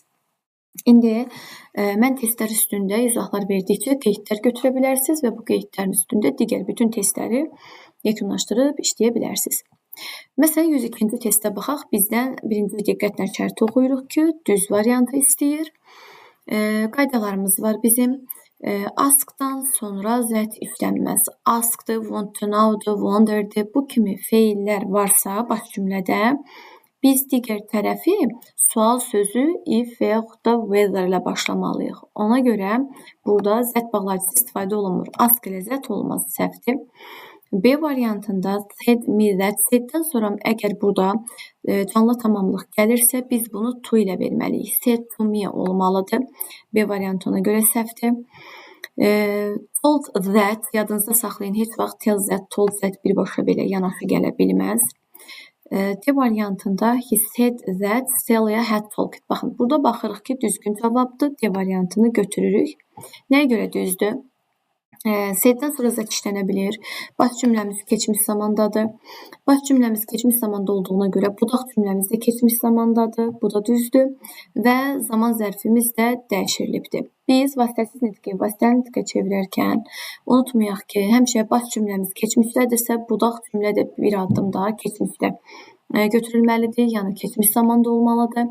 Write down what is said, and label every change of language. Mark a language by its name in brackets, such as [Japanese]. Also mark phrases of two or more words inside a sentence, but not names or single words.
[Azerbaijani] İndi mən testlər üstündə izahlar verdikcə qeydlər götürə bilərsiniz və bu qeydlərin üstündə digər bütün testləri yekunlaşdırıb işləyə bilərsiniz. Məsələn, 102-ci testə baxaq. Bizdən birinci diqqətlə şərti oxuyuruq ki, düz variantı istəyir. Qaydalarımız var bizim. Askdan sonra zət işlənməz. Askdır, [English] want to know- [Azerbaijani] dur, wonder'dır. Bu kimi feillər varsa baş cümlədə biz digər tərəfi sual sözü if və yaxud da whether ilə başlamalıyıq. Ona görə burada zət bağlayıcısı istifadə olunmur. Ask ilə zət olmaz, səhvdir. B variantında [English] said me that, [Azerbaijani] saiddən sonra əgər burada canlı tamamlıq gəlirsə, biz bunu to ilə verməliyik. [English] Said to me [Azerbaijani] olmalıdır. B variantı ona görə səhvdir. [English] Told that, [Azerbaijani] yadınızda saxlayın, heç vaxt [English] tell that, told that [Azerbaijani] birbaşa belə yanaşı gələ bilməz. [English] D variantında he said that Stella had talked. [Azerbaijani] Baxın, burada baxırıq ki, düzgün cavabdır. D variantını götürürük. Nəyə görə düzdür? Saiddən sonra zət işlənə bilir. Baş cümləmiz keçmiş zamandadır. Baş cümləmiz keçmiş zamanda olduğuna görə budaq cümləmiz də keçmiş zamandadır. Bu da düzdür. Və zaman zərfimiz də dəyişirilibdir. Biz vasitəsiz nitqi vasitəli nitqə çevirərkən unutmayaq ki, həmişə baş cümləmiz keçmişdədirsə, budaq cümlə də bir addım daha keçmişdə götürülməlidir, yəni keçmiş zamanda olmalıdır.